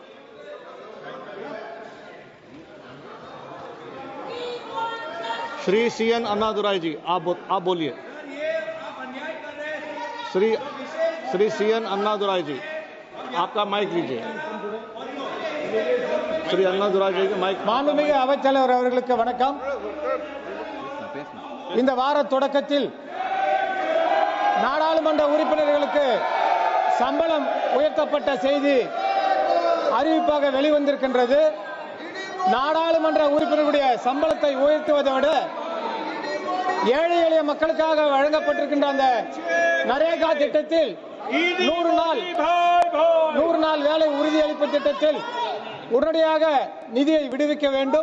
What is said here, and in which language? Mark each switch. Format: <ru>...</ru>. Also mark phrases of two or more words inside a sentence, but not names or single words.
<hi>श्री CN अन्नादुराई जी, आप बोलिए। श्री CN अन्नादुराई जी, आपका माइक लीजिए। श्री अन्नादुराई जी का माइक।</hi> <ta>மாண்புமிகு அமைச்சர் அவர்களுக்கு வணக்கம். இந்த வார தொடக்கத்தில் நாடாளுமன்ற உறுப்பினர்களுக்கு சம்பளம் உயர்த்தப்பட்ட செய்தி அறிவிப்பாக வெளிவந்திருக்கின்றது. நாடாளுமன்ற உறுப்பினர்களுடைய சம்பளத்தை உயர்த்துவதை விட ஏழை எளிய மக்களுக்காக வழங்கப்பட்டிருக்கின்ற அந்த நரேகா திட்டத்தில் 100 நாள் வேலை உறுதியளிப்பு திட்டத்தில் உடனடியாக நிதியை விடுவிக்க வேண்டும்.</ta>